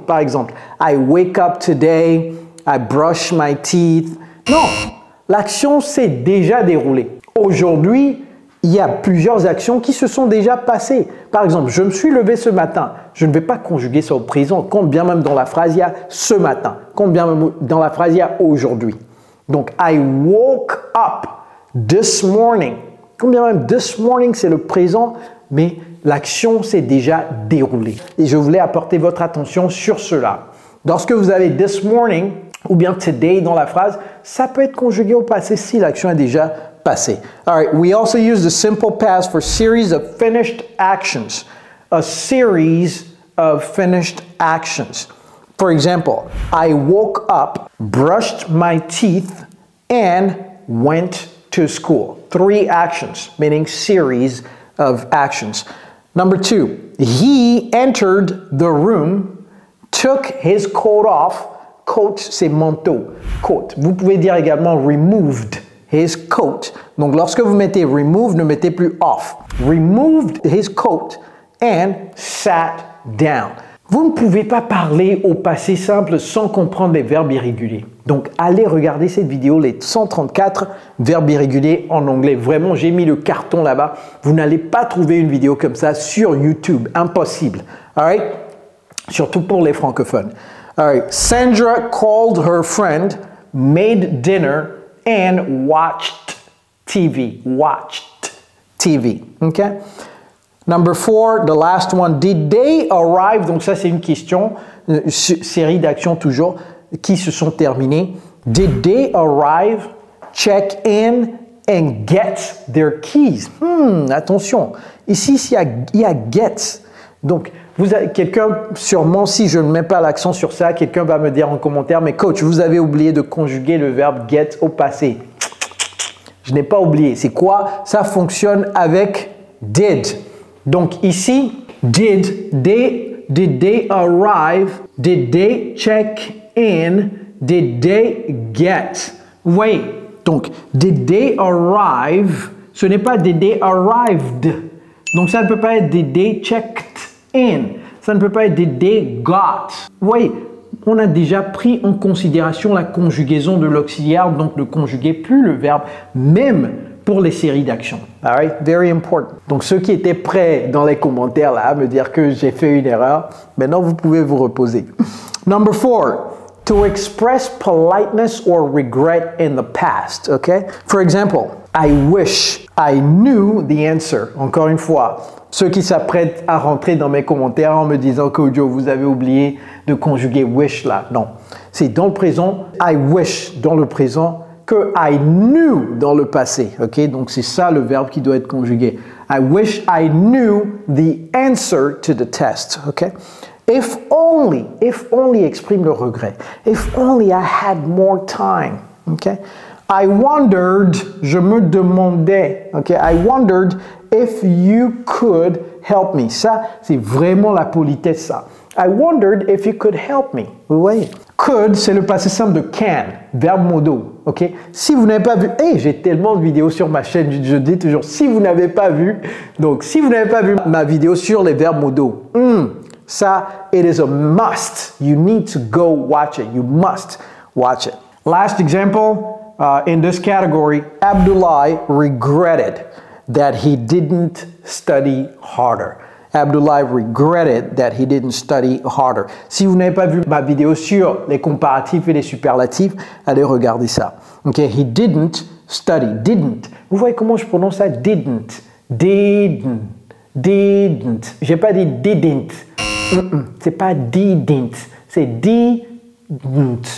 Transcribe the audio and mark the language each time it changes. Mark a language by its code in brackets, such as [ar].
[fr] Par exemple, [en] I wake up today, I brush my teeth. [fr] Non, l'action s'est déjà déroulée. Aujourd'hui, il y a plusieurs actions qui se sont déjà passées. Par exemple, je me suis levé ce matin. Je ne vais pas conjuguer ça au présent, quand bien même dans la phrase, il y a ce matin. Quand bien même dans la phrase, il y a aujourd'hui. Donc, [en] I woke up this morning. [fr] Quand bien même [en] this morning, [fr] c'est le présent, mais l'action s'est déjà déroulée. Et je voulais apporter votre attention sur cela. Lorsque vous avez [en] this morning [fr] ou bien today dans la phrase, ça peut être conjugué au passé si l'action est déjà passé. [en] All right, we also use the simple past for series of finished actions. A series of finished actions. For example, I woke up, brushed my teeth, and went to school. 3 actions, meaning series of actions. Number 2, he entered the room, took his coat off. [fr] Coat, c'est manteau. Coat. Vous pouvez dire également [en] removed his coat. [fr] Donc, lorsque vous mettez remove, ne mettez plus off. [en] Removed his coat and sat down. [fr] Vous ne pouvez pas parler au passé simple sans comprendre les verbes irréguliers. Donc, allez regarder cette vidéo, les 134 verbes irréguliers en anglais. Vraiment, j'ai mis le carton là-bas. Vous n'allez pas trouver une vidéo comme ça sur YouTube. Impossible. [en] All right? [fr] Surtout pour les francophones. [en] All right. Sandra called her friend, made dinner, and watched TV. Watched TV. Okay? Number 4, the last one. Did they arrive? [fr] Donc ça, c'est une question, série d'actions toujours qui se sont terminées. [en] Did they arrive, check in, and get their keys? [fr] Attention. Ici, il y a get. Donc, quelqu'un, sûrement, si je ne mets pas l'accent sur ça, quelqu'un va me dire en commentaire, mais coach, vous avez oublié de conjuguer le verbe get au passé. Je n'ai pas oublié. C'est quoi? Ça fonctionne avec did. Donc ici, [en] did they arrive? Did they check in? Did they get? [fr] Oui. Donc, [en] did they arrive? [fr] Ce n'est pas [en] did they arrived. [fr] Donc ça ne peut pas être [en] did they checked in. [fr] Ça ne peut pas être [en] did they got. [fr] Vous voyez, on a déjà pris en considération la conjugaison de l'auxiliaire, donc ne conjuguez plus le verbe, même pour les séries d'actions. [en] All right? Very important. [fr] Donc ceux qui étaient prêts dans les commentaires là à me dire que j'ai fait une erreur, maintenant vous pouvez vous reposer. [en] Number 4. To express politeness or regret in the past, okay? For example, I wish I knew the answer. [fr] Encore une fois, ceux qui s'apprêtent à rentrer dans mes commentaires en me disant que Joe, vous avez oublié de conjuguer [en] wish [fr] là. Non, c'est dans le présent, [en] I wish [fr] dans le présent, que [en] I knew [fr] dans le passé, ok? Donc c'est ça le verbe qui doit être conjugué. [en] I wish I knew the answer to the test, ok? If only [fr] exprime le regret. [en] If only I had more time. Okay? I wondered, [fr] je me demandais. [en] Okay? I wondered if you could help me. [fr] Ça, c'est vraiment la politesse, ça. [en] I wondered if you could help me. [fr] Vous voyez? Could, c'est le passé simple de can, verbe modo. Okay? Si vous n'avez pas vu, j'ai tellement de vidéos sur ma chaîne, je dis toujours, si vous n'avez pas vu, donc si vous n'avez pas vu ma vidéo sur les verbes modaux, ça, [en] it is a must. You need to go watch it. You must watch it. Last example in this category, Abdullah regretted that he didn't study harder. Abdullah regretted that he didn't study harder. [fr] Si vous n'avez pas vu ma vidéo sur les comparatifs et les superlatifs, allez regarder ça. [en] Okay, he didn't study. Didn't. [fr] Vous voyez comment je prononce ça? [en] Didn't. Didn't. Didn't. [fr] J'ai pas dit didn't. C'est pas didn't, c'est didn't.